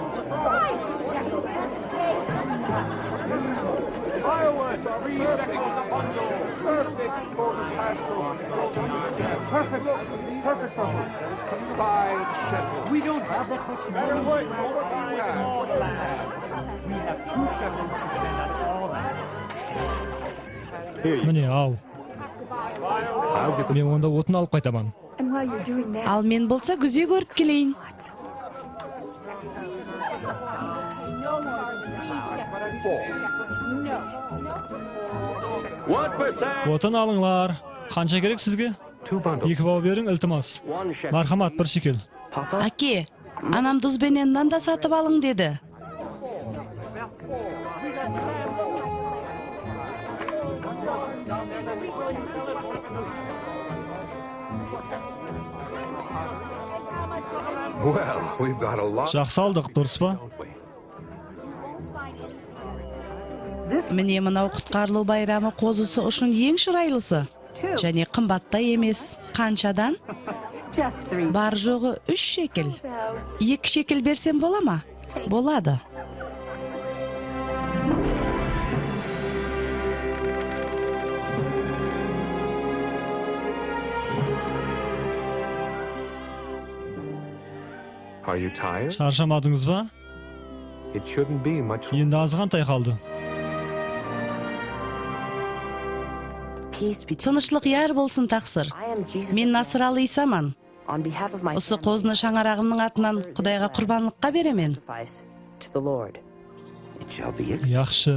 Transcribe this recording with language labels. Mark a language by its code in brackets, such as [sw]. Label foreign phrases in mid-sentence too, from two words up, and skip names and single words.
[en] Iowa, 3 shekels a bundle. Perfect for the Passover. Perfect. Perfect for me. 5 shekels. We don't have that much money. What do you have? We have 2 shekels to spend on all that. [kaa] Міне, ал. Мен онда отын алып қайтаман. Ал мен болса күзе көріп келейін. Отын алыңлар. Қанша керек сізге? 2 бау берің, ілтимас. Мархамат, 1 шекел. Әке, анам тұзбенен нан да сатып алың деді. [en] Well, we've got a lot. [kaa] Жақсы алдық, дұрыс па? Міне мынау құтқарылу байрамы қозысы үшін ең шырайлысы. Және қымбатта емес. Қаншадан? Бар жоғы 3 шекел. 2 шекел берсем бола ма? Болады. [en] Are you tired? [kaa] Шаршамадыңыз ба? [en] It shouldn't be much. [kaa] Енді азғантай қалды. Тынышлық яр болсын тақсыр. Мен Насыралы Исаман. Осы қозыны шаңарағымның атынан Құдайға құрбанлыққа беремен. Яқшы.